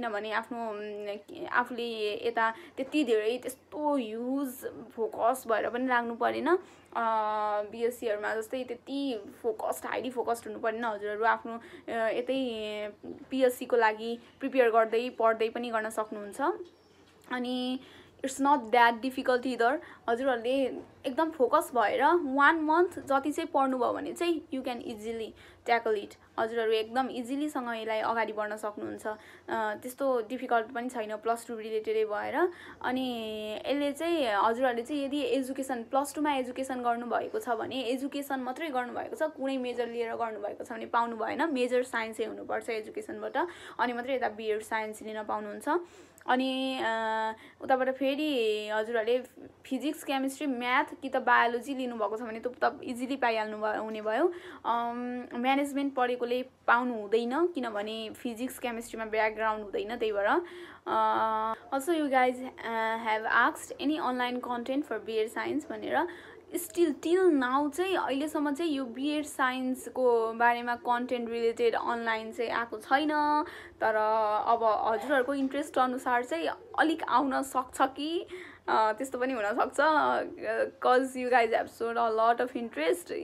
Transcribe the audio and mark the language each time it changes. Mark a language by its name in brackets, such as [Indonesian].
[Nepali] किनभने आफूले यता त्यति धेरै त्यस्तो ह्युज फोकस भएर पनि लाग्नु परेन, बिएससीहरूमा जस्तै त्यति हाइली फोकस्ड हुनु परेन। हजुरहरू आफ्नो यतै पिएससीको लागि प्रिपेयर गर्दै पढ्दै पनि गर्न सक्नुहुन्छ। [English] अनि it's not that difficult either. [Nepali] हजुरहरूले एकदम फोकस भएर 1 मन्थ जति चाहिँ पढ्नुभयो भने चाहिँ [English] You can easily tackle it. [Nepali] हजुरहरू एकदम इजिलीसँग यसलाई अगाडि बढ्न सक्नुहुन्छ, त्यस्तो डिफिकल्ट पनि छैन, +2 रिलेटेडै भएर। अनि यसले चाहिँ हजुरहरूले चाहिँ यदि एजुकेसन +2 मा एजुकेसन गर्नुभएको छ भने, एजुकेसन मात्रै गर्नुभएको छ, कुनै मेजर लिएर गर्नुभएको छ भने पाउनु भएन, मेजर साइन्सै हुनुपर्छ एजुकेसनबाट, अनि मात्रै यता बिएड साइन्स लिन पाउनुहुन्छ। अनि उताबाट फेरि हजुरहरूले फिजिक्स केमिस्ट्री म्याथ कि त बायोलोजी लिनुभएको छ भने त इजिली पाइहाल्नु हुने भयो। म्यानेजमेन्ट पढेकोले पाउनु हुँदैन किनभने फिजिक्स केमिस्ट्रीमा ब्याकग्राउन्ड हुँदैन, त्यही भएर। [English] also you guys have asked any online content for BEd science [Nepali] भनेर। [English] till now [Nepali] चाहिँ अहिलेसम्म चाहिँ यो बिएड साइन्सको बारेमा कन्टेन्ट रिलेटेड अनलाइन चाहिँ आएको छैन। तर अब हजुरहरूको इन्ट्रेस्ट अनुसार चाहिँ अलिक आउन सक्छ कि त्यस्तो पनि हुनसक्छ, [English] Cause you guys have showed a lot of interest.